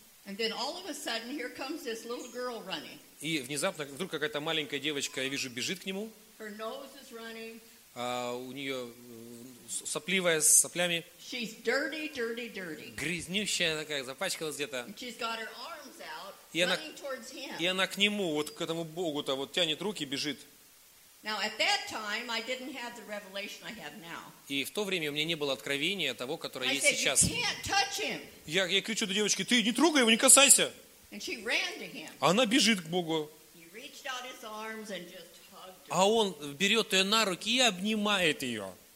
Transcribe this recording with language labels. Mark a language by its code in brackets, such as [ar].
[en] And then all of a sudden, here comes this little girl running. [ru] И внезапно вдруг какая-то маленькая девочка, я вижу, бежит к нему. [en] Her nose is running. [ru] У нее сопливая, с соплями. [en] She's dirty, dirty, dirty. [ru] Грязнющая такая, запачкалась где-то. [en] She's got her arms out, running towards him. [ru] И она к нему, вот к этому Богу-то, вот тянет руки, бежит. [en] Now, at that time, I didn't have the revelation I have now. [ru] И в то время у меня не было откровения того, которое есть сейчас. [en] I said, you can't touch him. [ru] Я кричу до девочки, ты не трогай его, не касайся. [en] And she ran to him. [ru] Она бежит к Богу. [en] He reached out his arms and just [ru] А он берет ее на руки и обнимает ее.